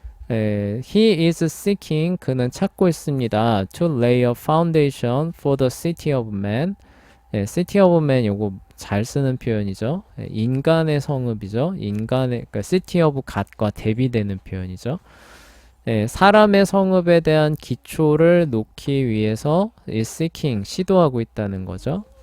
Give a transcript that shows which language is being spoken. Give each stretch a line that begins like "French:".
English: He is seeking
Korean: 그는 찾고 있습니다.
English: To lay a foundation for the city of man. city of man
Korean: 요거 잘 쓰는 표현이죠. 인간의 성읍이죠. 그러니까 city of god과 대비되는 표현이죠. 사람의 성읍에 대한 기초를 놓기 위해서 seeking 시도하고 있다는 거죠.